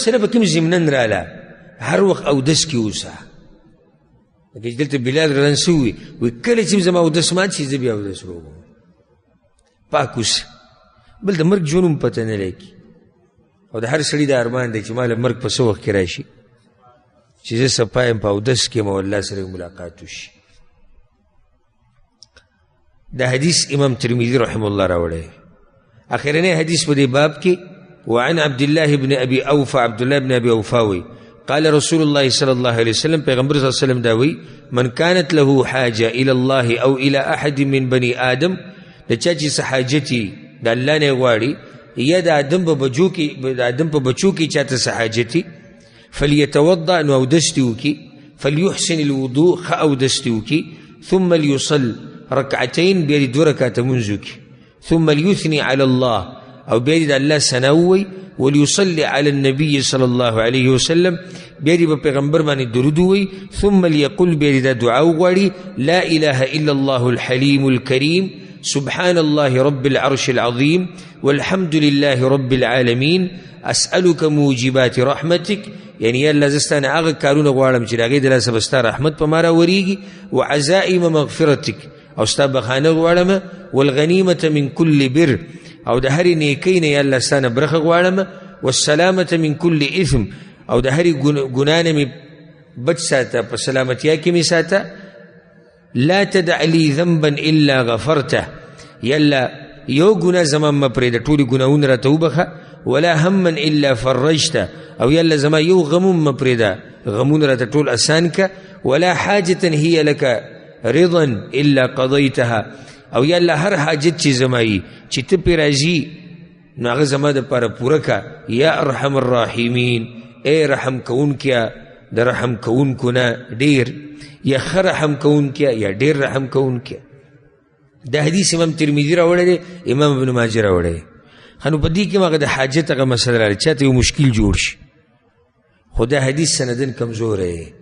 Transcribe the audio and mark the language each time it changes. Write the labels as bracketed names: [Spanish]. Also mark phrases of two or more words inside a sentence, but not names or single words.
[Pashto] به کوم ضمنن راله هر وخت اودس کې اوسه لکه چې دلته بلال [Arabic] رضی الله عنه [Pashto] وي کله چې زما اودس مات شي زه بیا اودس وکړم پاک اوسه بل د مرګ ژوند هم پته نه لګي او د هر سړي د ارمان دی چې ما له مرګ په څه وخت کې راشي چې زه صفا یم په اودس کې یم او الله سره ملاقات وشي دا حدیث امام ترمذي [Arabic] رحمه الله [Pashto] راوړی اخرنی حدیث په دې باب کې [Arabic] وعن عبد الله بن ابي اوفى [Pashto] عبد الله بن ابي اوفى وی [Arabic] قال رسول الله صلى الله عليه وسلم [Pashto] پیغمبر [Arabic] صلی الله علیه وسلم [Pashto] دا وی [Arabic] من كانت له حاجه الى الله او الى احد من بني ادم [Pashto] د چا چې څه حاجتي د الله نه غواړي یا د آدم په بچو کې چاته څه حاجتي فليتوضا نو اودس دې وکړي فليحسن الوضوء ښه اودس دې وکړي [Arabic] ثم ليصل ركعتين [Pashto] بیا دې 2 رکعاته لمونځ وکړي [Arabic] ثم ليثني على الله [Pashto] او بیا دې د الله ثنا ووایي [Arabic] وليصلي على النبي صلى الله عليه وسلم [Pashto] بیا دې په پیغمبر باندې درود ووایي [Arabic] ثم ليقل [Pashto] بیا دې دا دعا وغواړي [Arabic] لا اله الا الله الحليم الكريم سبحان الله رب العرش العظيم والحمد لله رب العالمين اسألك موجبات رحمتك [Pashto] يعني یا الله زستانه هغه کارونه غواړم چې د هغې د لاسه به ستا رحمت په ما راورېږي [Arabic] وعزائم مغفرتك [Pashto] او ستا بخانه غواړم [Arabic] والغنیمة من كل بر [Pashto] او د هرې نیکۍ نه یا الله ستانه برخه غواړم [Arabic] والسلامة من كل اثم [Pashto] او د هرې ګناه نه مې بچ ساته په سلامتیا کې مې ساته [Arabic] لا تدع لي ذنبا الا غفرته [Pashto] يلا یو ګناه زما مه پرېږده ټولې ګناهونه راته وبخه [Arabic] ولا هما الا فرجته [Pashto] او یلا زما یو غمون مه پرېږده غمونه راته ټول اسان که [Arabic] ولا حاجة هي لك رضا الا قضيتها [Pashto] او یلا هر حاجت چې زما یي چې ته پرې راځي نو هغه زما دپاره پوره که [Arabic] یا ارحم الراحمین [Pashto] ای رحم کوونکیه د رحم کوونکو نه ډېر یا ښه رحم کوونکیه یا ډېر رحم کوونکیه دا حدیث امام ترمذي راوړی دی امام ابن ماجه راوړی دی ښه نو په دې کې هم هغه د حاجت هغه مسله راغلی چاته یو مشکل جوړ شي خو دا حدیث سندن کمزوری